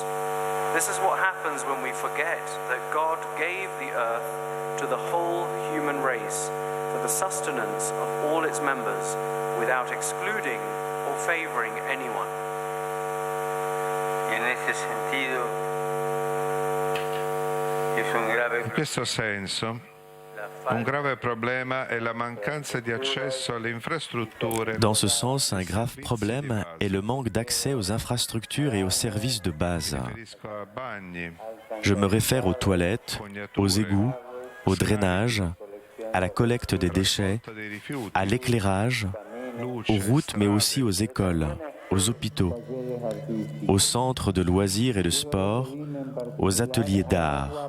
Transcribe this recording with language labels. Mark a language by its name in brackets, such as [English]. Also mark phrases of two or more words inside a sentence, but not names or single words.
[English] This is what happens when we forget that God gave the earth to the whole human race for the sustenance of all its members without excluding or favoring anyone. [Italian] In questo senso, un grave problema è la mancanza di accesso alle infrastrutture. [French] Dans ce sens, un grave problème est le manque d'accès aux infrastructures et aux services de base. Je me réfère aux toilettes, aux égouts, au drainage, à la collecte des déchets, à l'éclairage, aux routes mais aussi aux écoles, aux hôpitaux, aux centres de loisirs et de sport, aux ateliers d'art.